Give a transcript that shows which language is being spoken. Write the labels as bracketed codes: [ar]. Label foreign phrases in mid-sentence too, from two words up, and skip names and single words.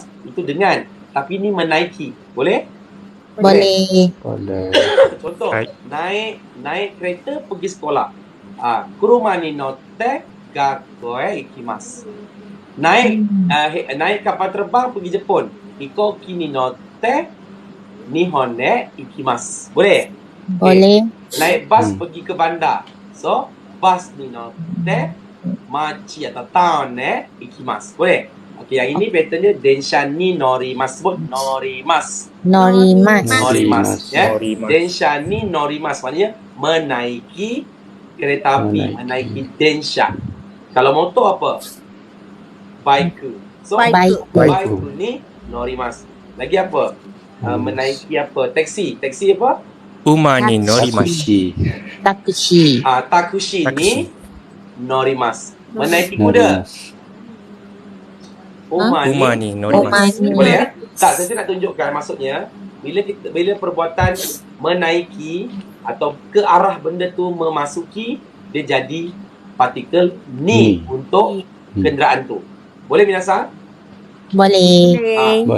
[ms] Itu dengan. Tapi ni menaiki. Boleh? Boleh. Contoh, naik kereta pergi sekolah. [ja] 車に乗って学校へ行きます. [ms] Naik kapal terbang pergi Jepun. [ja] 飛行機に乗って日本で行きます. [ms] Boleh? Boleh. Naik bas pergi ke bandar. So, [ja] バスに乗って町 [ms] atau town ikimasu. Boleh? Okey, yang ini pattern dia [ja] 電車に乗ります. [ms] Sebut norimasu. [ja] Norimasu. Norimasu. Ya. Norimasu. 電車に乗ります [ms] maknanya menaiki kereta api, menaiki densha. Kalau motor apa? Baiku. So, [ja] Baiku. バイクに乗ります. [ms] Lagi apa? Menaiki apa? Taksi. Taksi apa? [ja] 馬に乗ります. Takushi. Takushi [ms] Taksi. [ja] に乗ります. [ms] Menaiki kuda. [ja] 馬に乗ります. Umani. [ms] Boleh ya? Tak, saya nak tunjukkan maksudnya bila perbuatan menaiki atau ke arah benda tu memasuki, dia jadi partikel ni untuk kenderaan tu. Boleh minasan? Boleh. Boleh.